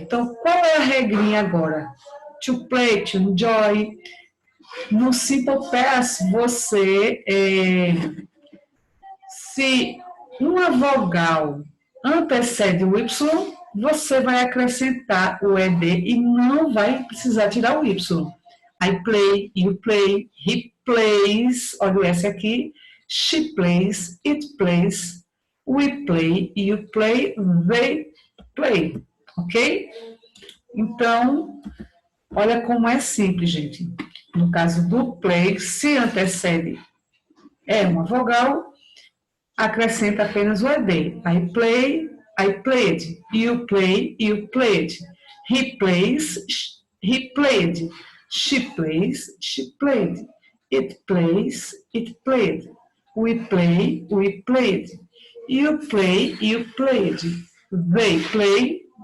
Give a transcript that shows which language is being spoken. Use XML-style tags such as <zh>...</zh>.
<pt>Então, qual é a regrinha agora?</pt> <en>To play, to enjoy.</en> <pt>No simple past, você, se uma vogal antecede o Y, você vai acrescentar o ED e não vai precisar tirar o Y.</pt> <en>I play, you play, he plays,</en> <pt>olha o S aqui,</pt> <en>she plays, it plays, we play, you play, they play, ok?</en> <pt>Então, olha como é simples, gente. No caso do play, se antecede uma vogal, acrescenta apenas o ED.</pt> <en>I play, I played, you play, you played, he plays, he played, she plays, she played, it plays, it played, we play, we played, you play, you played, they play.</en>